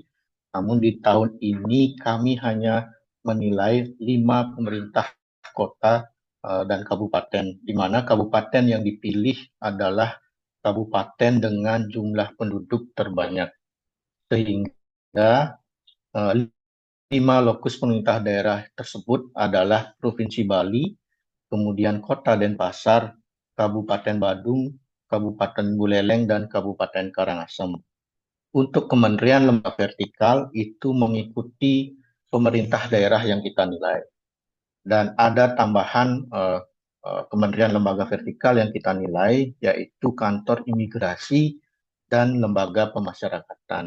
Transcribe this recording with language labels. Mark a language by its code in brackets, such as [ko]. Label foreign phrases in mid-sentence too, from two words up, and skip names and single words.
[id] Namun di tahun ini kami hanya menilai 5 pemerintah kota dan kabupaten, di mana kabupaten yang dipilih adalah kabupaten dengan jumlah penduduk terbanyak. Sehingga 5 lokus pemerintah daerah tersebut adalah Provinsi Bali, kemudian Kota Denpasar, Kabupaten Badung, Kabupaten Buleleng, dan Kabupaten Karangasem. Untuk kementerian lembaga vertikal itu mengikuti pemerintah daerah yang kita nilai. Dan ada tambahan kementerian lembaga vertikal yang kita nilai, yaitu kantor imigrasi dan lembaga pemasyarakatan.